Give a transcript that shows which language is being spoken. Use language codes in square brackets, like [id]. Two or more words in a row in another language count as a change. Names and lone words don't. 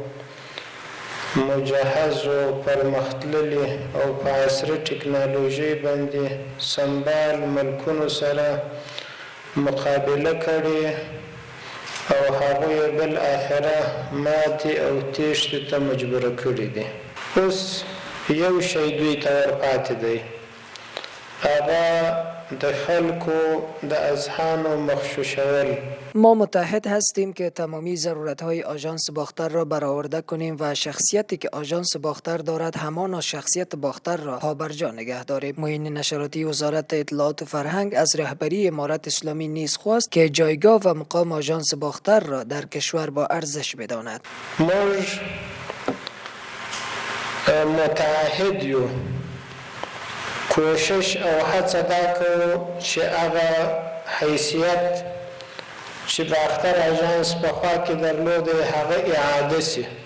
[ps] مجهز او پرمختللي او په عصري ټکنالوژۍ باندې سمبال ملکونو سره مقابله کړې او هغوی بل آخره ماتې او تیښتې ته مجبوره کړي دي. اوس یو شی دوی ته ورپاتې دی، هغه د خلکو د اذهانو مغشوشول. [fa] ما متحد هستیم که تمامی ضرورت‌های آژانس باختر را برآورده کنیم و شخصیتی که آژانس باختر دارد همان شخصیت باختر را پابرجا نگه داریم. معین نشراتی وزارت اطلاعات و فرهنگ از رهبری امارت اسلامی نیز خواست که جایگاه و مقام آژانس باختر را در کشور با ارزش بداند. [ps] موږ متحد یو، کوشش او هڅه دا کوو چې هغه حیثیت چې باختر آژانس پخوا کې درلوده هغه اعاده سي،